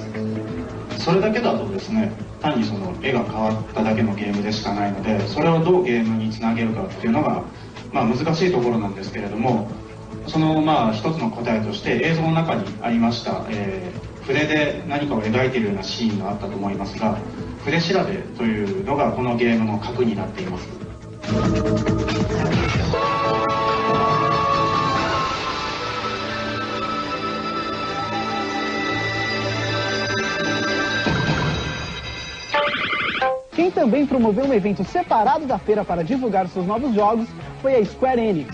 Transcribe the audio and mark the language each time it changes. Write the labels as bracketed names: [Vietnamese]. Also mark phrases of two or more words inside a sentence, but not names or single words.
[Japanese] それだけだとですね、単にその絵が変わっただけのゲームでしかないので、それをどうゲームにつなげるかっていうのが、難しいところなんですけれども、その一つの答えとして映像の中にありました、筆で何かを描いているようなシーンがあったと思いますが、筆調べというのがこのゲームの核になっています。 [Portuguese] Quem também promoveu um evento separado da feira para divulgar seus novos jogos foi a Square Enix.